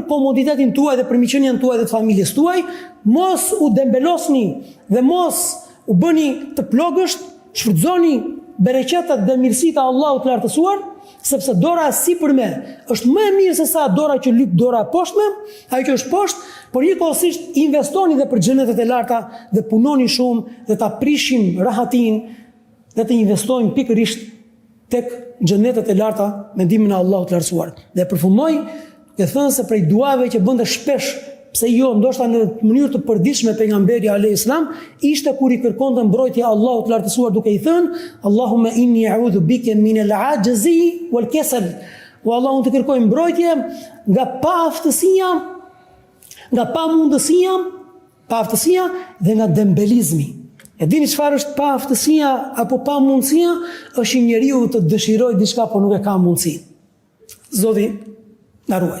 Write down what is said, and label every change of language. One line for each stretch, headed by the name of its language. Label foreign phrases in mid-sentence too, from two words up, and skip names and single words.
Albanian: komoditetin tuaj dhe për miqënien tuaj dhe të familjes tuaj, mos u dembelosni dhe mos u bëni të plogësht, shfrytëzoni bereqetat dhe mirësitë e Allahut të lartësuar, sepse dora e sipërme është më e mirë se sa dora që lyp dora e poshtme, ajo që është poshtë, por njëkohësisht investoni dhe për xhenetet e larta dhe punoni shumë dhe ta prishim rahatin dhe të investojmë pikërisht tek xhenetet e larta me ndihmën e Allahut të lartësuar. Dhe përfundoj duke thënë se prej duave që bënte shpesh, pse jo, ndoshta në mënyrë të përditshme pejgamberi
Arabic: عليه السلام,
Albanian: ishte kur i kërkonte mbrojtje Allahut të lartësuar duke i thënë:
Arabic: اللهم إني أعوذ بك من العجز والكسل.
Albanian: O Allah, unë të kërkoj mbrojtje nga paaftësia, nga paaftësia dhe nga dembelizmi. E dini çfarë është paaftësia apo pamundësia? Është një njeriu të dëshirojë diçka por nuk e ka mundësi. Zoti na ruaj.